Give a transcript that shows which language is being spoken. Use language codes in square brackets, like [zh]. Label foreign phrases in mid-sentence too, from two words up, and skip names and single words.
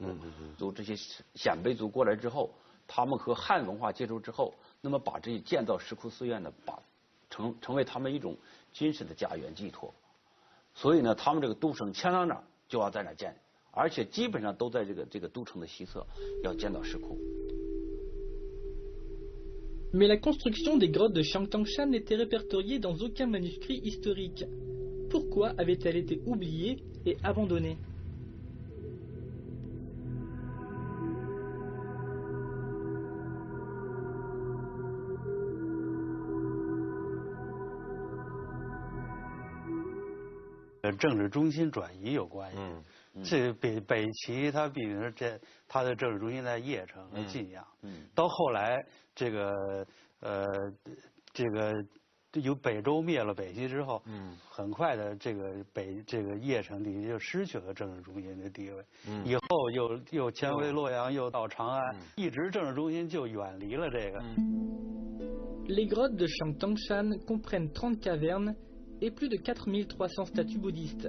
[zh] 就这些鲜卑族过来之后，他们和汉文化接触之后，那么把这些建造石窟寺院呢，成为他们一种军事的家园寄托。所以呢，他们这个都城迁到哪儿就要在哪儿建，而且基本上都在这个都城的西侧要建到石窟。 [fr] Mais la construction des grottes de Shangtangshan n'était répertoriée dans aucun manuscrit historique. Pourquoi avait-elle été oubliée et abandonnée? [zh] 政治中心转移有关系。这北齐它毕竟是它的政治中心在邺城和晋阳。到后来这个由北周灭了北齐之后，很快的这个邺城地区就失去了政治中心的地位。以后又迁回洛阳，又到长安，一直政治中心就远离了这个。 [fr] Les grottes de Shangtangshan comprennent 30 cavernes et plus de 4300 statues bouddhistes.